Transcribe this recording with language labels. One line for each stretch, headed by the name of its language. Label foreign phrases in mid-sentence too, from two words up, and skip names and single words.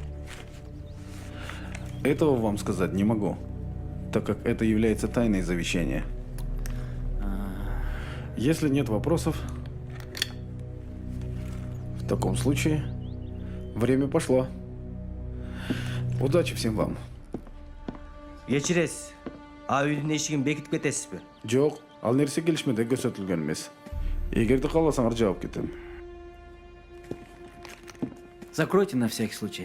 Russian: Этого вам сказать не могу, так как это является тайной завещания. Если нет вопросов, в таком случае время пошло. Удачи всем вам.
Kyrgyz: кечиресиз. А үйдүн эшигин бекитип кетесизби? Жоқ, ал нерсе келишмеде көрсөтүлгөн эмес. Эгерде кааласаңар жаап кетем.
Russian: Закройте на всякий случай.